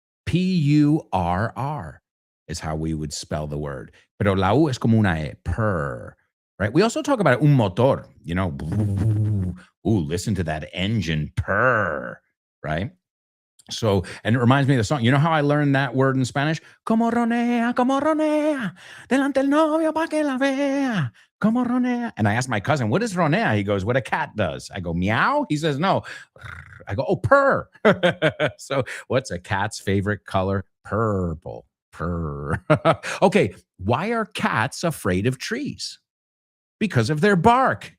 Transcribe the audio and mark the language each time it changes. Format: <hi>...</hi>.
<en>P-U-R-R is how we would spell the word.</en> <es>Pero la U es como una E,</es> <en>purr, right? We also talk about un motor, ooh, listen to that engine purr, right? So, and it reminds me of the song. You know how I learned that word in Spanish?</en> <es>Como ronea, delante el novio pa' que la vea. Como ronea.</es> <en>And I asked my cousin, what is ronea? He goes, what a cat does. I go, meow? He says, no. I go, oh, purr. So what's a cat's favorite color? Purple. Purr. Okay, why are cats afraid of trees? Because of their bark.</en>